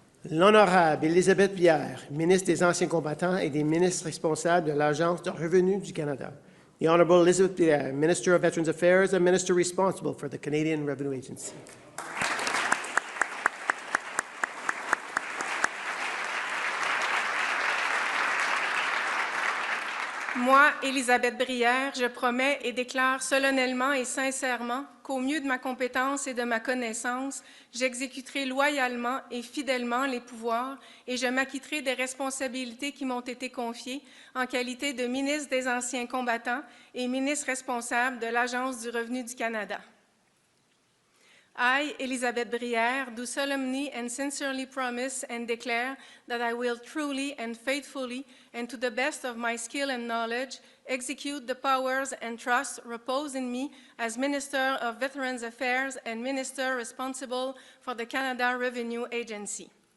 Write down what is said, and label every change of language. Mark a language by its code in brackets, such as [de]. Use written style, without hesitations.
[fr] L'honorable Élisabeth Brière, ministre des Anciens combattants et des ministres responsables de l'Agence de revenus du Canada. [en] The Honorable Elizabeth Brière, Minister of Veterans Affairs and Minister responsible for the Canadian Revenue Agency. [fr] Moi, Élisabeth Brière, je promets et déclare solennellement et sincèrement qu'au mieux de ma compétence et de ma connaissance, j'exécuterai loyalement et fidèlement les pouvoirs et je m'acquitterai des responsabilités qui m'ont été confiées en qualité de ministre des Anciens combattants et ministre responsable de l'Agence du revenu du Canada. [en] I, Elizabeth Brière, do solemnly and sincerely promise and declare that I will truly and faithfully, and to the best of my skill and knowledge, execute the powers and trusts reposed in me as Minister of Veterans Affairs and Minister responsible for the Canada Revenue Agency.